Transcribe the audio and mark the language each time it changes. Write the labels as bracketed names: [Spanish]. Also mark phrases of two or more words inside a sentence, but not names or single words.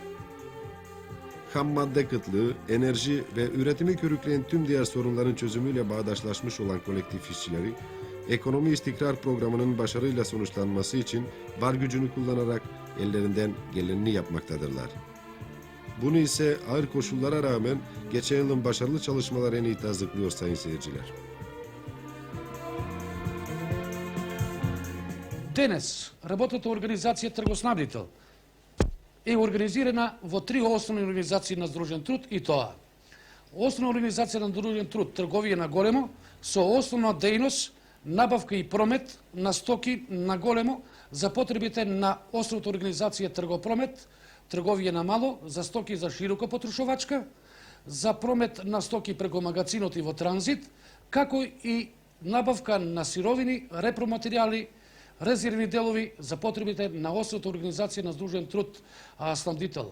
[Turkish] Ham madde kıtlığı, enerji ve üretimi körükleyen tüm diğer sorunların çözümüyle bağdaşlaşmış olan kolektif işçileri, ekonomi istikrar programının başarıyla sonuçlanması için var gücünü kullanarak ellerinden geleni yapmaktadırlar. Bunu ise ağır koşullara rağmen geçen yılın başarılı çalışmaları en iyi tasdiklıyor sayın seyirciler. [Macedonian] Денес работната организација Тргоснабдител е организирана во три основни организации на Сдружен труд и тоа: Основна организација на Сдружен труд Трговија на големо со основна дејност набавка и промет на стоки на големо за потребите на основната организација Тргопромет, трговија на мало за стоки за широко потрошувачка, за промет на стоки преку магазинот и во транзит, како и набавка на сировини, репроматеријали, резервни делови за потребите на основната организација на Сдружен труд снабдител.